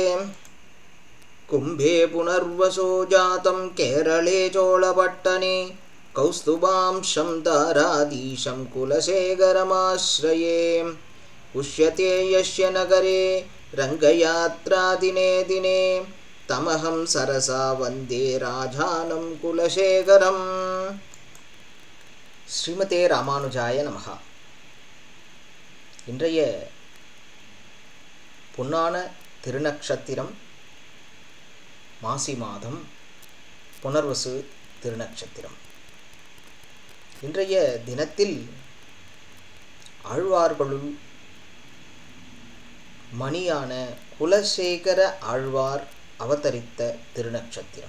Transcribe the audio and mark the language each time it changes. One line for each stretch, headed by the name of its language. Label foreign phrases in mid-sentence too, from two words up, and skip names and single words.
Sanskrit: कुम्भे पुनर्वसो जातं केरळे चोळपट्टने कौस्तुभांशं ताराधीशं कुलशेखरमाश्रये। पुष्यते यस्य नगरे रङ्गयात्रा दिने दिने तमहं सरसा वन्दे राजानं कुलशेखरम्। श्रीमते रामानुजाय नमः.
Tamil: இன்றைய பொன்னான திருநக்ஷத்திரம் மாசி மாதம் புனர்வசு திருநக்ஷத்திரம். இன்றைய தினத்தில் ஆழ்வார்களுள் மணியான குலசேகர ஆழ்வார் அவதரித்த திருநக்ஷத்திரம்.